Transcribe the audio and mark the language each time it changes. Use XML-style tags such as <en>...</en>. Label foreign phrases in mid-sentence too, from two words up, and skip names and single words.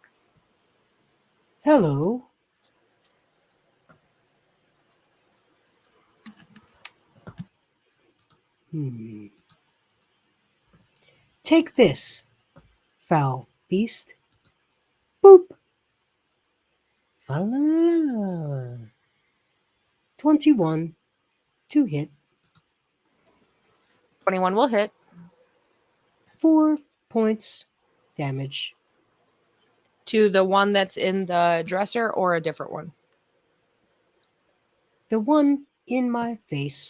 <en>Hello. Take this, foul beast. Boop. Fa-la-la-la. 21 to hit. 21 will hit. 4 points damage. To the one that's in the dresser or a different one? The one in my face.</en>